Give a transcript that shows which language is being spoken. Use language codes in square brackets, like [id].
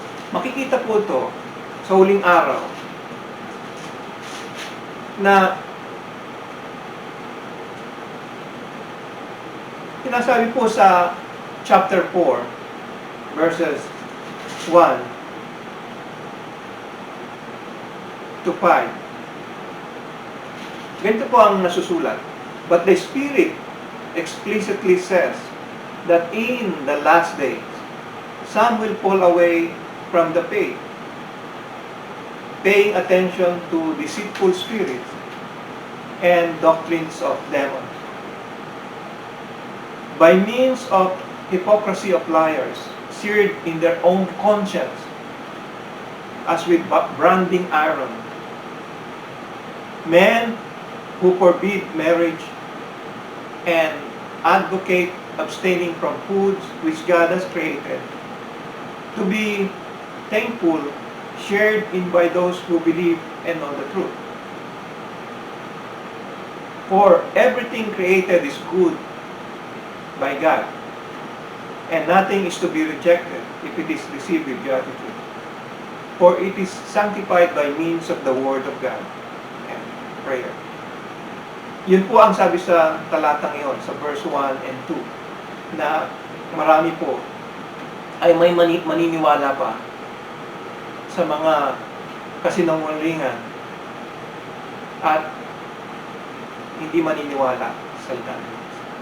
[tl] Makikita po ito sa huling araw na sinasabi po sa chapter 4, verses 1 to 5. Ganito po ang nasusulat. [en] But the Spirit explicitly says that in the last days, some will fall away from the faith, paying attention to deceitful spirits and doctrines of demons, by means of hypocrisy of liars, seared in their own conscience, as with branding iron. Men who forbid marriage and advocate abstaining from foods which God has created, to be thankful, shared in by those who believe and know the truth. For everything created is good by God, and nothing is to be rejected if it is received with gratitude. For it is sanctified by means of the Word of God and prayer. [tl] Yun po ang sabi sa talatang iyon, sa verse 1 and 2, na marami po ay may maniniwala pa sa mga kasinungalingan at hindi maniniwala sa salita ng Diyos.